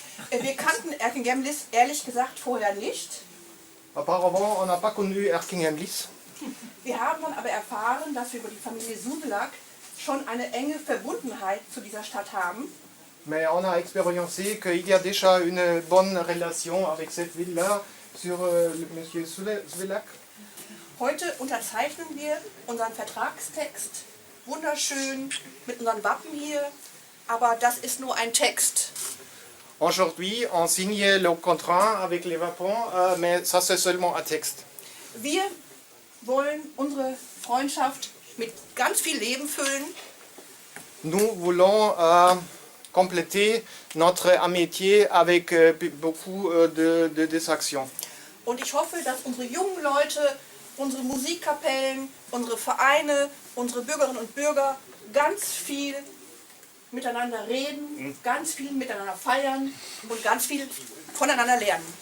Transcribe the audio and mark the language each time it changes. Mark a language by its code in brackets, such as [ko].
[de] Wir kannten Erkinghem-Liss ehrlich gesagt vorher nicht. [fr] Auparavant, on n'a pas connu Erkinghem-Liss. [de] Wir haben dann aber erfahren, dass wir über die Familie Suvelac schon eine enge Verbundenheit zu dieser Stadt haben. [fr] Mais on a expérimenté qu'il y a déjà une bonne relation avec cette ville-là sur M. Suvelac. [de] Heute unterzeichnen wir unseren Vertragstext, wunderschön mit unseren Wappen hier, aber das ist nur ein Text. [fr] Aujourd'hui, on signe le contrat avec les wapons, mais ça c'est seulement un texte. [de] Wir wollen unsere Freundschaft mit ganz viel Leben füllen. [fr] Nous voulons compléter notre amitié avec beaucoup de actions. [de] Und ich hoffe, dass unsere jungen Leute, unsere Musikkapellen, unsere Vereine, unsere Bürgerinnen und Bürger ganz viel miteinander reden, ganz viel miteinander feiern und ganz viel voneinander lernen.